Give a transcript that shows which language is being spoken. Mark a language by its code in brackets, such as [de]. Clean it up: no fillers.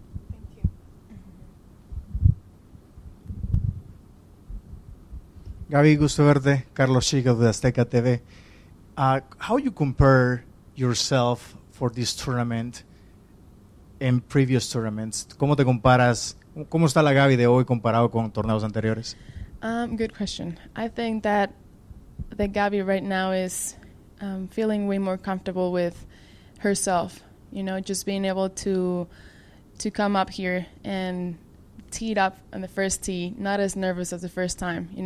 [en] Thank you. [es] Gaby, gusto verte. Carlos Chico de Azteca TV. [en] How you compare yourself for this tournament and previous tournaments? [es] ¿Cómo te comparas? ¿Cómo está la Gaby de hoy comparado con torneos anteriores? [en] Good question. I think that the Gaby right now is feeling way more comfortable with herself. Just being able to come up here and tee it up on the first tee, not as nervous as the first time.